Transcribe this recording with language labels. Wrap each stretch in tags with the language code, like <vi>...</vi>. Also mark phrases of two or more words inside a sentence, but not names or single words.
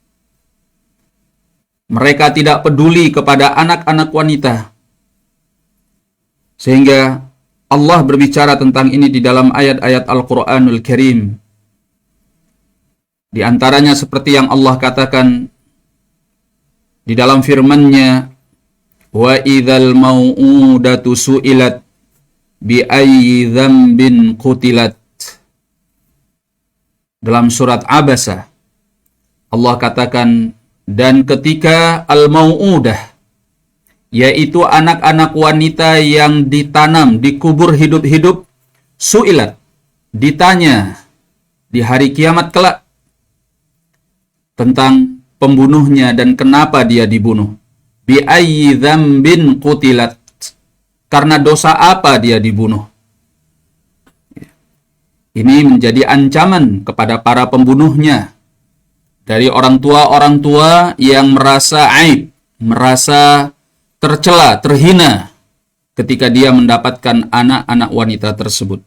<id>Mereka tidak peduli kepada anak-anak wanita. Sehingga Allah berbicara tentang ini di dalam ayat-ayat Al-Quranul Karim. Di antaranya seperti yang Allah katakan di dalam firman-Nya,</id> <ar>وإذا الموءودة سئلت بأي ذنب قتلت.</ar> <id>Dalam surat Abasa, Allah katakan, dan ketika al-mau'udah, yaitu anak-anak wanita yang ditanam, dikubur hidup-hidup, su'ilat, ditanya di hari kiamat kelak tentang pembunuhnya dan kenapa dia dibunuh.</id> <ar>بأي ذنب قتلت,</ar> <id>karena dosa apa dia dibunuh. Ini menjadi ancaman kepada para pembunuhnya dari orang tua yang merasa aib, merasa tercela, terhina ketika dia mendapatkan anak-anak wanita tersebut.</id>